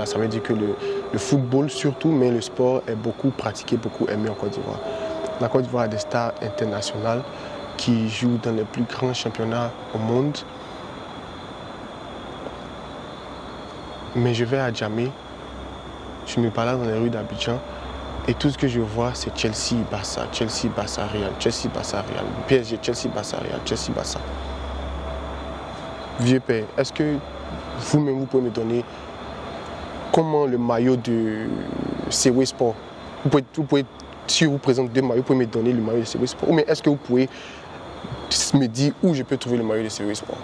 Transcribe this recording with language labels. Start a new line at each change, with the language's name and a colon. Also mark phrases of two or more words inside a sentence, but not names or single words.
French: Ça veut dire que le football surtout, mais le sport est beaucoup pratiqué, beaucoup aimé en Côte d'Ivoire. La Côte d'Ivoire a des stars internationales qui jouent dans les plus grands championnats au monde. Mais je vais à Djamé, je me balade dans les rues d'Abidjan et tout ce que je vois, c'est Chelsea, Barça, Chelsea, Barça, Real, Chelsea, Barça, Real, PSG, Chelsea, Barça, Real, Chelsea, Barça. Vieux père, est-ce que vous-même, vous pouvez me donner comment le maillot de CW Sport, si je vous présente deux maillots, vous pouvez me donner le maillot de CW Sport, ou mais est-ce que vous pouvez me dire où je peux trouver le maillot de CW Sport?